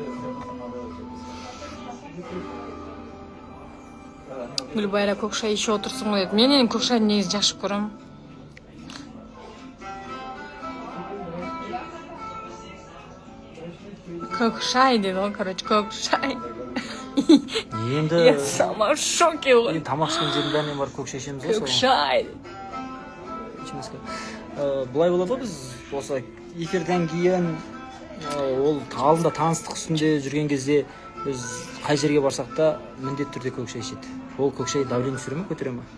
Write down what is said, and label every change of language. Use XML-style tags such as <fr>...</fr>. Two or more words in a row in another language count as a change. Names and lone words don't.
<kk>Гүлбайра көк шай ішіп отырсың ғой деді. Мен көк шайды негізі жақсы көремін. Көк шай деді ғой, короче, көк шай. Енді...</kk> <ru>Я сама в шоке ғой.</ru> <kk>Тамақ ішкен жердің бәрінен бар көк шай ішеміз ғой. Көк шай. Бұлай болады ғой, біз болса эфирден кейін ол алдында таныстық үстінде жүрген кезде біз қай жерге барсақ та міндетті түрде көк шай ішеді. Ол көк шай давление түсіре ме, көтере ме?</kk>